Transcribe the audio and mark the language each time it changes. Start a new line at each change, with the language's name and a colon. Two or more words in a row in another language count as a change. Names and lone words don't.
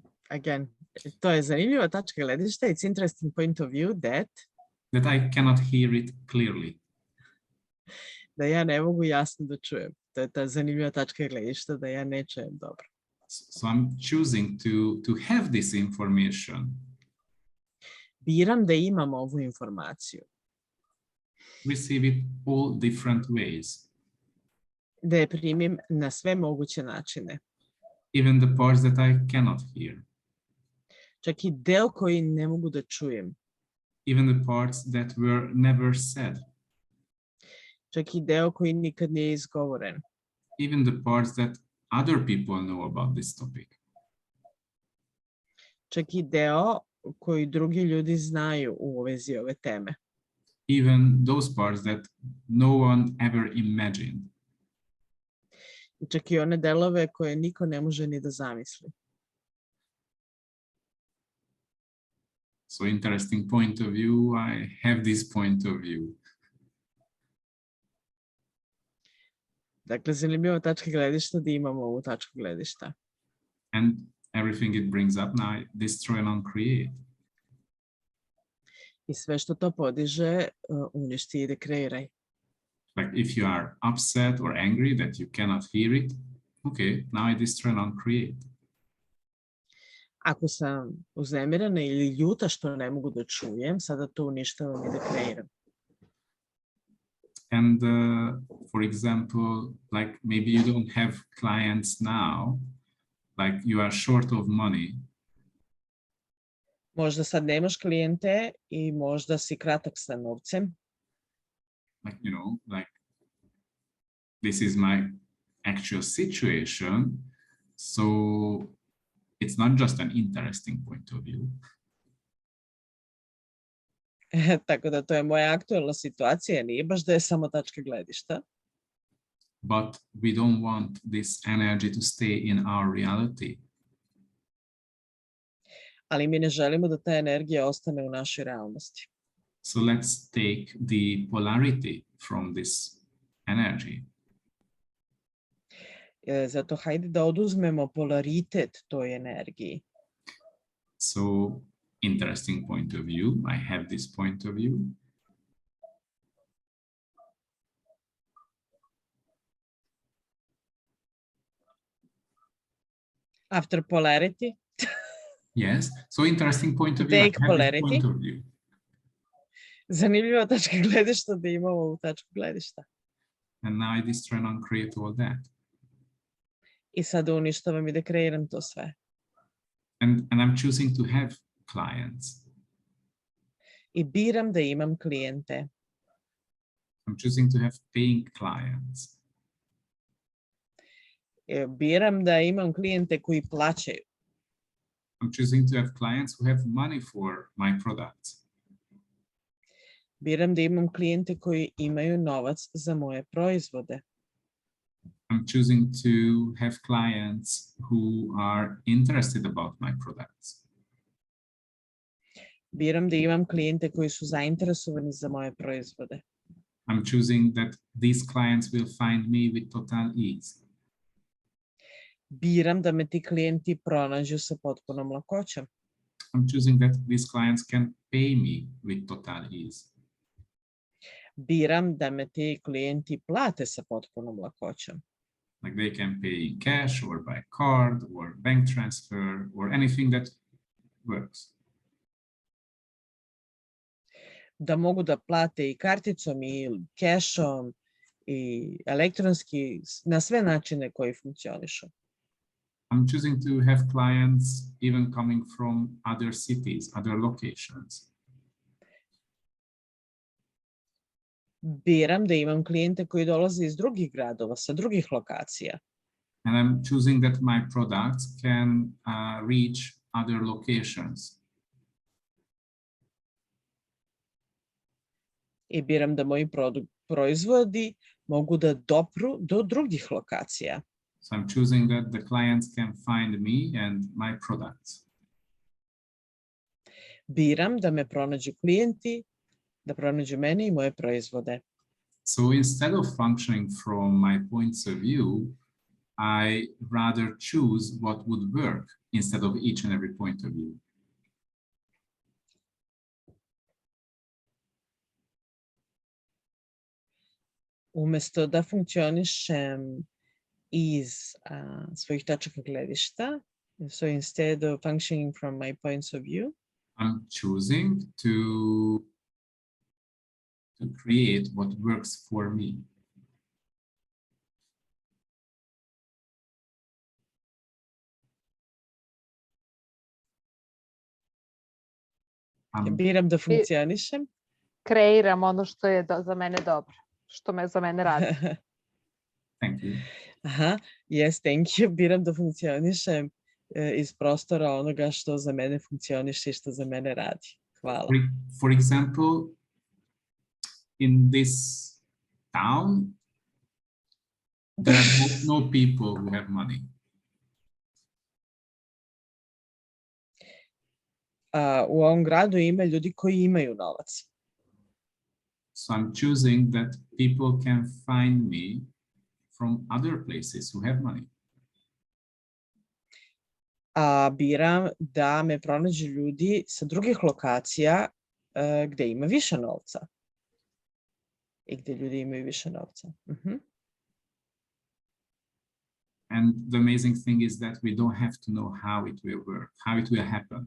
Serbian: again, to je zanimljiva tačka gledišta.
English: It's interesting point of view that I cannot hear it clearly.
Serbian: da ja ne mogu jasno da čujem. To je ta zanimljiva tačka gledišta da ja ne čujem dobro.
English: So I'm choosing to have this information.
Serbian: Biram da imam ovu informaciju.
English: Receive it all different ways.
Serbian: Da je primim na sve moguće načine.
English: Even the parts that I cannot hear.
Serbian: Čak i deo koji ne mogu da čujem.
English: Even the parts that were never said.
Serbian: Čak i deo koji nikad nije izgovoren.
English: Even the parts that other people know about this topic.
Serbian: Čak i deo koji drugi ljudi znaju u vezi ove teme.
English: Even those parts that no one ever imagined.
Serbian: I čak i one delove koje niko ne može ni da zamisli.
English: So interesting point of view. I have this point of view.
Serbian: Dakle, zanimljiva tačka gledišta da imamo ovu tačku gledišta.
English: And everything it brings up now, I destroy and uncreate.
Serbian: I sve što to podiže, uništi i dekreiraj.
English: Like if you are upset or angry that you cannot hear it, okay, now I destroy and uncreate.
Serbian: Ako sam uznemirena ili ljuta što ne mogu da čujem, sada to uništavam i dekreiram.
English: And for example, like maybe you don't have clients now, like you are short of money.
Serbian: Možda sad nemaš klijente i možda si kratak sa novcem.
English: Like, you know, like this is my actual situation. So it's not just an interesting point of view.
Serbian: Tako da to je moja aktualna situacija, nije baš da je samo tačka gledišta.
English: But we don't want this energy to stay in our reality.
Serbian: Ali mi ne želimo da ta energija ostane u našoj realnosti.
English: So let's take the polarity from this energy.
Serbian: Zato hajde da oduzmemo polaritet toj energiji.
English: So interesting point of view. I have this point of view. After polarity. Yes. So interesting point of view. Take I have this polarity. point of view.
Serbian: Zanimljiva tačka gledišta da imamo ovu tačku gledišta.
English: And now I destroy and uncreate all that.
Serbian: I sada uništavam i dekreiram to sve.
English: And I'm choosing to have clients.
Serbian: I biram da imam klijente.
English: I'm choosing to have paying clients.
Serbian: Biram da imam klijente koji plaćaju.
English: I'm choosing to have clients who have money for my products.
Serbian: Biram da imam klijente koji imaju novac za moje proizvode.
English: I'm choosing to have clients who are interested about my products.
Serbian: Biram da imam klijente koji su zainteresovani za moje proizvode.
English: I'm choosing that these clients will find me with total ease.
Serbian: Biram da me ti klijenti pronađu sa potpunom lakoćom.
English: I'm choosing that these clients can pay me with total ease.
Serbian: Biram da me ti klijenti plate sa potpunom lakoćom.
English: Like they can pay in cash or by card or bank transfer or anything that works.
Serbian: Da mogu da plate i karticom i kešom i elektronski, na sve načine koji funkcionišu.
English: I'm choosing to have clients even coming from other cities, other locations.
Serbian: Biram da imam klijente koji dolaze iz drugih gradova, sa drugih lokacija.
English: And I'm choosing that my products can reach other locations.
Serbian: I biram da moji proizvodi mogu da dopru do drugih lokacija.
English: So I'm choosing that the clients can find me and my products.
Serbian: Biram da me pronađu klijenti, da pronađu mene i moje proizvode.
English: So instead of functioning from my points of view, I rather choose what would work instead of each and every point of view.
Serbian: Umesto da funkcionišem iz svojih tačaka gledišta,
English: so instead of functioning from my points of view, I'm choosing to create what works for me.
Serbian: biram da funkcionišem. Kreiram ono što je za mene dobro, što me za mene radi.
English: Thank you. Aha, yes, thank you.
Serbian: Biram da funkcionišem iz prostora onoga što za mene funkcioniše i što za mene radi. Hvala.
English: For example, in this town, there are no people who have money.
Serbian: U ovom gradu ima ljudi koji imaju novac.
English: So I'm choosing that people can find me from other places who have money.
Serbian: Biram da me pronađu ljudi sa drugih lokacija gde ima više novca. I gde ljudi imaju više novca.
English: And the amazing thing is that we don't have to know how it will work, how it will happen.